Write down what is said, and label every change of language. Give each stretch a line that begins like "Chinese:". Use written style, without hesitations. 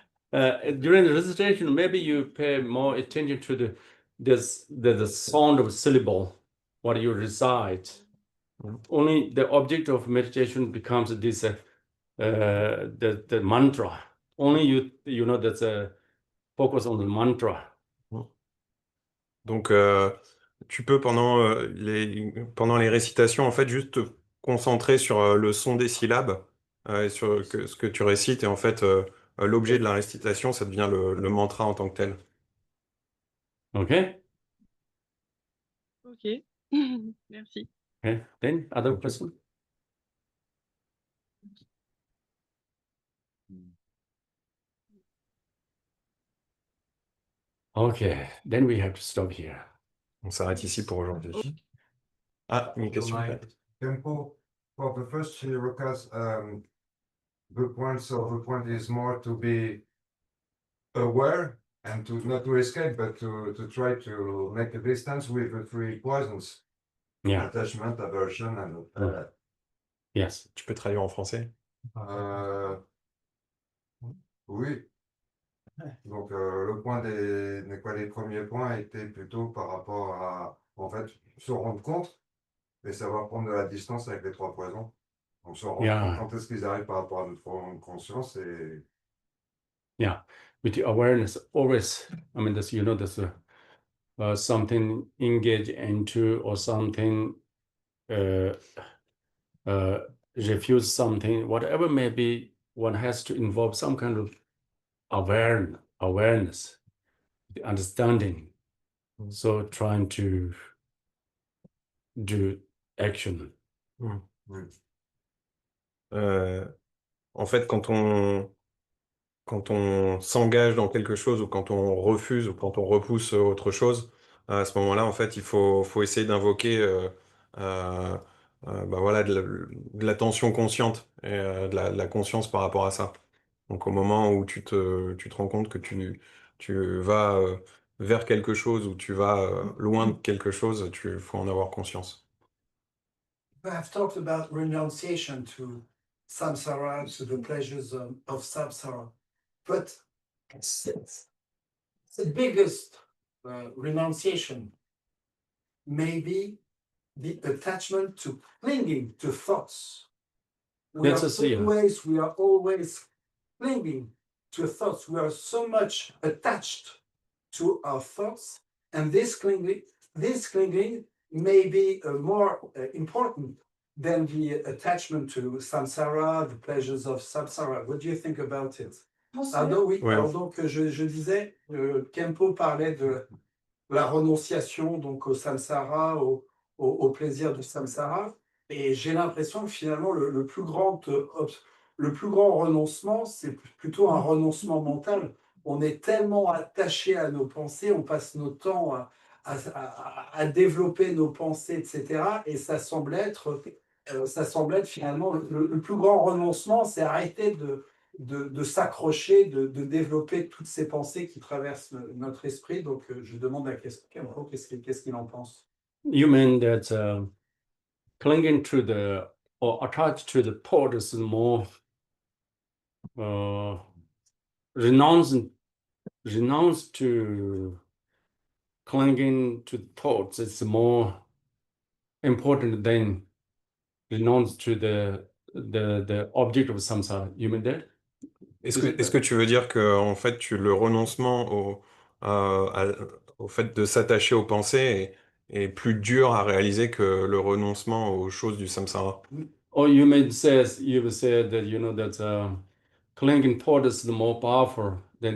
English: During the recitation, maybe you pay more attention to the sound of syllable, what you recite. Only the object of meditation becomes this the mantra. Only you know that's a focus on the mantra.
French: Donc, tu peux pendant les récitations, en fait, juste te concentrer sur le son des syllabes et sur ce que tu récites. Et en fait, l'objet de la récitation, ça devient le mantra en tant que tel.
English: Okay.
French: Ok. Merci.
English: Okay. Then other question. Okay. Then we have to stop here.
French: On s'arrête ici pour aujourd'hui. Ah, une question.
English: Khenpo, for the first three rakas, the point is more to be aware and to not to escape, but to try to make a distance with the three poisons. Yeah. Attachment, aversion, and Yes.
French: Tu peux traduire en français? oui. Donc le point les premiers points étaient plutôt par rapport à en fait se rendre compte et savoir prendre de la distance avec les trois poisons. Donc se rendre
English: Yeah.
French: compte quand est-ce qu'ils arrivent par rapport à notre conscience et
English: Yeah. With the awareness, always, I mean, this, you know, this something engage into or something refuse something, whatever may be, one has to involve some kind of awareness, the understanding. So trying to do action.
French: En fait, quand on s'engage dans quelque chose ou quand on refuse ou quand on repousse autre chose, à ce moment-là, en fait, faut essayer d'invoquer bah voilà, de l'attention consciente et de la conscience par rapport à ça. Donc au moment où tu te rends compte que tu vas vers quelque chose ou tu vas loin de quelque chose, faut en avoir conscience.
English: We have talked about renunciation to samsara, to the pleasures of samsara, but it's the biggest renunciation maybe the attachment to clinging to thoughts. We are always clinging to thoughts. We are so much attached to our thoughts, and this clinging may be more important than the attachment to samsara, the pleasures of samsara. What do you think about it?
French: Alors, oui, Ouais. alors donc je disais, Khenpo parlait de la renonciation donc au samsara, au plaisir du samsara, et j'ai l'impression que finalement le plus grand renoncement, c'est plutôt un renoncement mental. On est tellement attaché à nos pensées, on passe notre temps à développer nos pensées, etc. Et ça semble être finalement le plus grand renoncement, c'est arrêter de s'accrocher, de développer toutes ces pensées qui traversent notre esprit. Donc, je demande à Khenpo qu'est-ce qu'il en pense.
English: You mean that clinging to or attached to the thought is more renounce to clinging to thoughts. It's more important than renounce to the object of samsara. You mean that?
French: Est-ce que tu veux dire que en fait le renoncement au fait de s'attacher aux pensées est plus dur à réaliser que le renoncement aux choses du samsara?
English: Or you would say that that clinging thought is more powerful than